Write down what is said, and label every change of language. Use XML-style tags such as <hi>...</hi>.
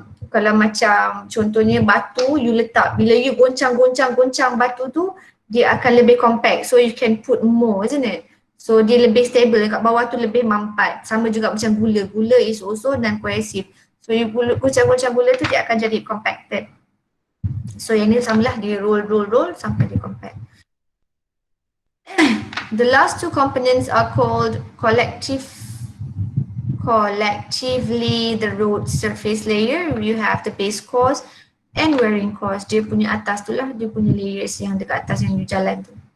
<ms>Kalau macam contohnya batu, you letak, bila you goncang batu tu, dia akan lebih compact.</ms> <en>So you can put more, isn't it?</en> <ms>So dia lebih stable, kat bawah tu lebih mampat. Sama juga macam gula.</ms> <en>Gula is also non-cohesive.</en> <ms>So you goncang gula tu, dia akan jadi compacted. So yang ni samalah, dia roll sampai dia compact.</ms> <en>The last two components are called collectively the road surface layer. You have the base course and wearing course.</en> <ms>Dia punya atas tu lah, dia punya layers yang dekat atas yang you jalan tu.</ms>